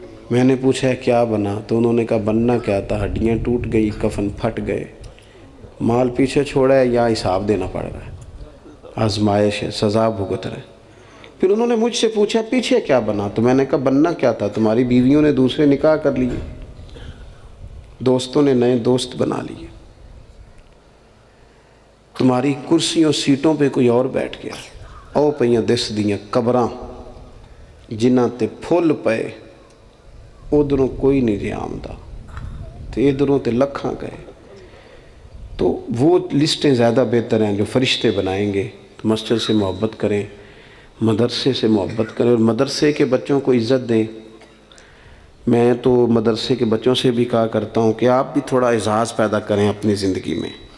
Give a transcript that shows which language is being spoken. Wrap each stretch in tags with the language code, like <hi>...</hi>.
<ur>میں نے پوچھا ہے کیا بنا؟ تو انہوں نے کہا بننا کیا تھا، ہڈیاں ٹوٹ گئی، کفن پھٹ گئے، مال پیچھے چھوڑا ہے یا حساب دینا پڑ رہا ہے، آزمائش ہے، سزا بھگت رہے. پھر انہوں نے مجھ سے پوچھا پیچھے کیا بنا؟ تو میں نے کہا بننا کیا تھا، تمہاری بیویوں نے دوسرے نکاح کر لیے، دوستوں نے نئے دوست بنا لیے، تمہاری کرسیوں سیٹوں پہ کوئی اور بیٹھ گیا.</ur> <pa>او پئیاں دس دیاں قبراں جنہاں تے پھل پئے، ادھروں کوئی نہیں رہا آمدہ تے ادھروں تے لکھاں گئے.</pa> <ur>تو وہ لسٹیں زیادہ بہتر ہیں جو فرشتے بنائیں گے. تو مسجد سے محبت کریں، مدرسے سے محبت کریں اور مدرسے کے بچوں کو عزت دیں. میں تو مدرسے کے بچوں سے بھی کہا کرتا ہوں کہ آپ بھی تھوڑا اعزاز پیدا کریں اپنی زندگی میں.</ur>